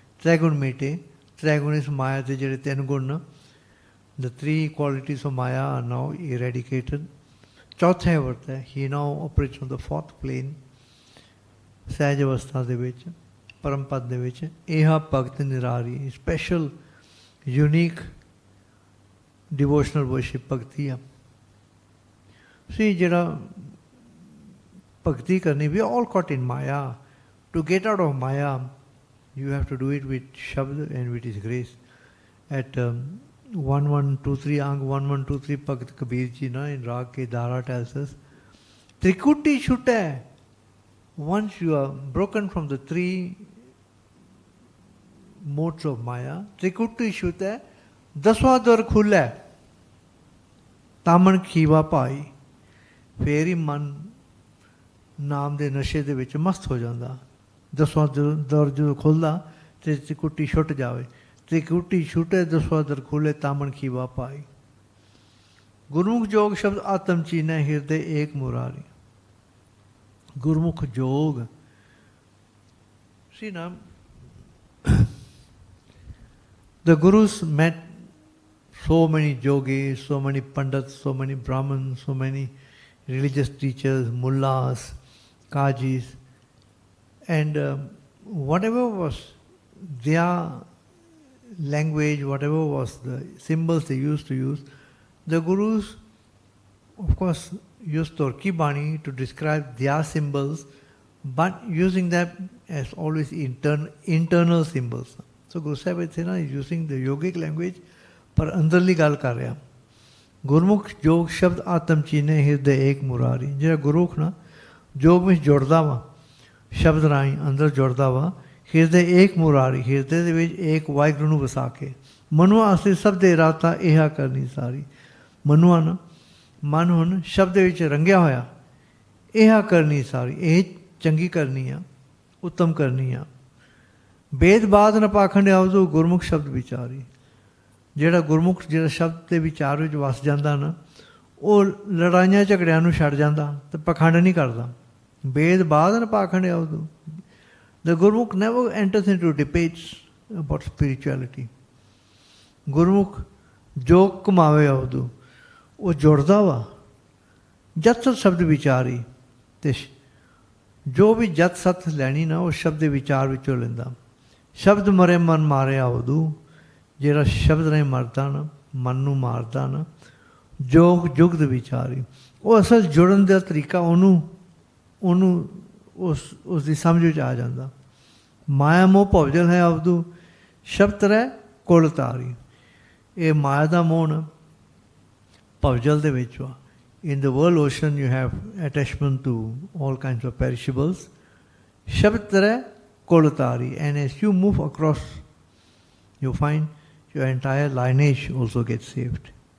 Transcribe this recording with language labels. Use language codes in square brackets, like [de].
[pa] ਤ੍ਰੈਗੁਣ ਮੇਟੇ, ਤ੍ਰੈਗੁਣ ਇਸ ਮਾਇਆ ਦੇ ਜਿਹੜੇ ਤਿੰਨ ਗੁਣ ਨਾ, [en] the three qualities of Maya are now eradicated. [pa] ਚੌਥੇ ਵਰਤੈ, [en] he now operates on the fourth plane, [pa] ਸਹਿਜ ਅਵਸਥਾ ਦੇ ਵਿੱਚ, ਪਰਮ ਪਦ ਦੇ ਵਿੱਚ। ਇਹਾ ਭਗਤ ਨਿਰਾਰੀ, [en] special unique devotional worship [pa] ਭਗਤੀ ਆ। ਸੀ ਜਿਹੜਾ ਭਗਤੀ ਕਰਨੀ, [en] we are all caught in Maya. To get out of Maya, you have to do it with Shabd and with His grace. At 1123 Ang 1123 Bhagat Kabir ji na in Raag ke Dara tells us, [pa] Trikuti Shute. [en] Once you are broken from the three modes of Maya, [pa] Trikuti Shute, Daswadwar Khule, Taman Khiva Pai. ਫੇਰ ਹੀ ਮਨ ਨਾਮ ਦੇ ਨਸ਼ੇ ਦੇ ਵਿੱਚ ਮਸਤ ਹੋ ਜਾਂਦਾ। ਦਸਵਾਂ ਦਰ ਜਦੋਂ ਖੁੱਲ੍ਹਦਾ ਅਤੇ ਤ੍ਰਿਕੁਟੀ ਛੁੱਟ ਜਾਵੇ। ਤ੍ਰਿਕੁਟੀ ਛੁੱਟੇ ਦਸਵਾਂ ਦਰ ਖੁੱਲ੍ਹੇ ਤਾਮਣ ਖੀਵਾ ਪਾਈ। ਗੁਰਮੁਖ ਜੋਗ ਸ਼ਬਦ ਆਤਮ ਚੀਨੈ ਹਿਰਦੇ ਏਕ ਮੁਰਾਰੀ। ਗੁਰਮੁਖ ਜੋਗ ਸੀ ਨਾ, [en] the Gurus met so many yogis, so many pandits, so many brahmins, so many religious teachers, mullahs, kajis, and whatever was their language, whatever was the symbols they used to use, the Gurus, of course, used Turki Bani to describe their symbols, but using them as always internal symbols. So Guru Sahib is using the yogic language, [pa] ਪਰ ਅੰਦਰਲੀ ਗੱਲ ਕਰ ਰਿਹਾ। ਗੁਰਮੁਖ ਜੋਗ ਸ਼ਬਦ ਆਤਮ ਚੀਨੇ ਹਿਰਦੇ ਏਕ ਮੁਰਾਰੀ। ਜਿਹੜਾ ਗੁਰਮੁਖ ਨਾ ਜੋਗ ਵਿੱਚ ਜੁੜਦਾ ਵਾ, ਸ਼ਬਦ ਰਾਹੀਂ ਅੰਦਰ ਜੁੜਦਾ ਵਾ। ਹਿਰਦੇ ਏਕ ਮੁਰਾਰੀ, ਹਿਰਦੇ ਦੇ ਵਿੱਚ ਏਕ ਵਾਹਿਗੁਰੂ ਨੂੰ ਵਸਾ ਕੇ। ਮਨੁਆ ਅਸਲੀ ਸਭ ਦੇ ਰਾਤਾ ਇਹਾ ਕਰਨੀ ਸਾਰੀ। ਮਨੁਆ ਨਾ ਮਨ ਹੁਣ ਸ਼ਬਦ ਵਿੱਚ ਰੰਗਿਆ ਹੋਇਆ। ਇਹਾ ਕਰਨੀ ਸਾਰੀ, ਇਹ ਚੰਗੀ ਕਰਨੀ ਆ, ਉੱਤਮ ਕਰਨੀ ਆ। ਬੇਦ ਬਾਦ ਨ ਪਾਖੰਡ ਆਵਦੂ ਗੁਰਮੁਖ ਸ਼ਬਦ ਵਿਚਾਰੀ। ਜਿਹੜਾ ਗੁਰਮੁਖ ਜਿਹੜਾ ਸ਼ਬਦ ਦੇ ਵਿਚਾਰ ਵਿੱਚ ਵਸ ਜਾਂਦਾ ਨਾ, ਉਹ ਲੜਾਈਆਂ ਝਗੜਿਆਂ ਨੂੰ ਛੱਡ ਜਾਂਦਾ ਅਤੇ ਪਖੰਡ ਨਹੀਂ ਕਰਦਾ। ਬੇਦ ਬਾਦ ਨ ਪਾਖੰਡ ਆਵਦੂ। [en] The Gurmukh never enters into debates about spirituality. [pa] ਗੁਰਮੁਖ ਜੋ ਘੁਮਾਵੇ ਆਵਦੂ, ਉਹ ਜੁੜਦਾ ਵਾ। ਜਤ ਸਤ ਸ਼ਬਦ ਵਿਚਾਰੀ, ਤੇ ਜੋ ਵੀ ਜਤ ਸਤ ਲੈਣੀ ਨਾ ਉਹ ਸ਼ਬਦ ਦੇ ਵਿਚਾਰ ਵਿੱਚੋਂ ਲੈਂਦਾ। ਸ਼ਬਦ ਮਰੇ ਮਨ ਮਾਰਿਆ ਉਦੋਂ, ਜਿਹੜਾ ਸ਼ਬਦ ਨਹੀਂ ਮਰਦਾ ਨਾ, ਮਨ ਨੂੰ ਮਾਰਦਾ ਨਾ, ਜੋਗ ਜੁਗਦ ਵਿਚਾਰੀ। ਉਹ ਅਸਲ ਜੁੜਨ ਦਾ ਤਰੀਕਾ ਉਹਨੂੰ ਉਸ ਦੀ ਸਮਝ ਵਿੱਚ ਆ ਜਾਂਦਾ। ਮਾਇਆ ਮੋਹ ਭਵਜਲ ਹੈ ਅਵਦੂ, ਸ਼ਬਦ ਰਹਿ ਕੁਲ ਤਾਰੀ। ਇਹ ਮਾਇਆ ਦਾ ਮੋਹ ਨਾ ਭਵਜਲ ਦੇ ਵਿੱਚ ਵਾ। [en] In the world ocean you have attachment to all kinds of perishables. [pa] Shabd tare kolatari. [en] And as you move across, you find your entire lineage also gets saved.